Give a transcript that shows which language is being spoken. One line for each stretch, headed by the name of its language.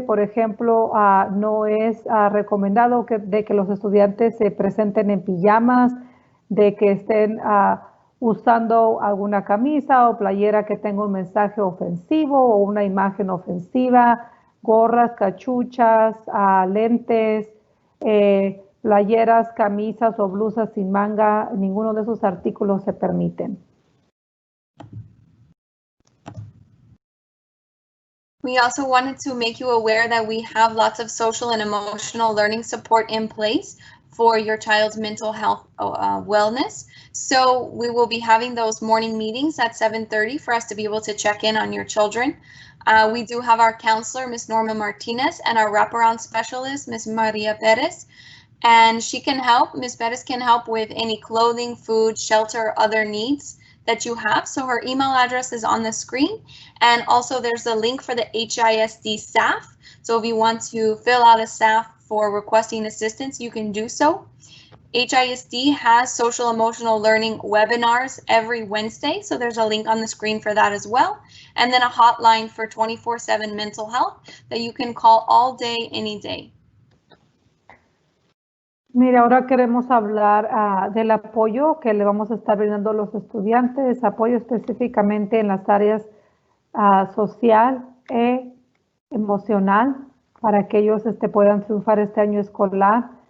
Spanish: Por ejemplo, no es recomendado de que los estudiantes se presenten en pijamas, de que estén usando alguna camisa o playera que tenga un mensaje ofensivo o una imagen ofensiva, gorras, cachuchas, lentes, playeras, camisas o blusas sin manga. Ninguno de esos artículos se permiten.
English: We also wanted to make you aware that we have lots of social and emotional learning support in place for your child's mental health wellness. So we will be having those morning meetings at 7:30 for us to be able to check in on your children. We do have our counselor, Ms. Norma Martinez, and our wraparound specialist, Ms. Maria Perez. And she can help, Ms. Perez can help with any clothing, food, shelter, other needs that you have. So her email address is on the screen. And also there's a link for the HISD staff. So if you want to fill out a staff for requesting assistance, you can do so. HISD has social emotional learning webinars every Wednesday. So there's a link on the screen for that as well. And then a hotline for 24/7 mental health that you can call all day, any day.
Spanish: Mira, ahora queremos hablar del apoyo que le vamos a estar brindando a los estudiantes, apoyo específicamente en las áreas social e emocional para que ellos puedan triunfar este año escolar.